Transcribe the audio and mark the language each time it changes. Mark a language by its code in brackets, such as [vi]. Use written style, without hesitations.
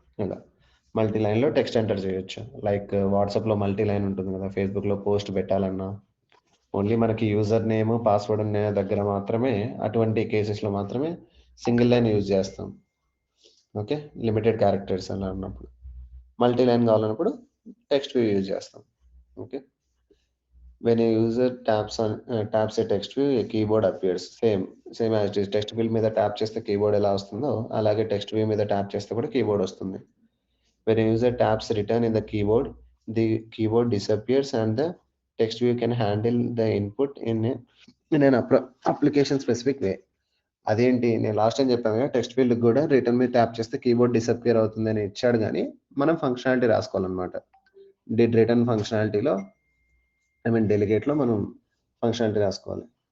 [te] ఇలా మల్టీ లైన్లో text enter చేయొచ్చు. లైక్ వాట్సాప్లో మల్టీ లైన్ ఉంటుంది కదా, ఫేస్బుక్లో పోస్ట్ పెట్టాలన్నా ఓన్లీ మనకి యూజర్ నేమ్ పాస్వర్డ్ ఉన్న దగ్గర మాత్రమే, అటువంటి కేసెస్లో మాత్రమే సింగిల్ లైన్ యూజ్ చేస్తాం. ఓకే. లిమిటెడ్ క్యారెక్టర్స్ అలా ఉన్నప్పుడు. మల్టీ లైన్ కావాలన్నప్పుడు టెక్స్ట్ వ్యూ యూజ్ చేస్తాం. Okay. [en] when a user taps a text view, a keyboard appears. Same as it is. [te] Text view మీద ట్యాప్ చేస్తే కీబోర్డ్ ఎలా వస్తుందో అలాగే టెక్స్ట్ వ్యూ మీద ట్యాప్ చేస్తే కూడా కీబోర్డ్ వస్తుంది. [en] when a user taps return in the keyboard disappears and the text view can handle the input in an application specific way. [te] అదేంటి, నేను లాస్ట్ టైం చెప్పాను కదా, టెక్స్ట్ ఫీల్డ్ కూడా రిటర్న్ మీద ట్యాప్ చేస్తే కీబోర్డ్ డిసప్పియర్ అవుతుంది అని ఇచ్చాడు, కానీ మనం ఫంక్షనాలిటీ రాసుకోవాలన్నమాట. డిడ్ రిటర్న్ ఫంక్షనాలిటీలో డెలిగేట్లో మనం ఫంక్షనాలిటీ రాసుకోవాలి.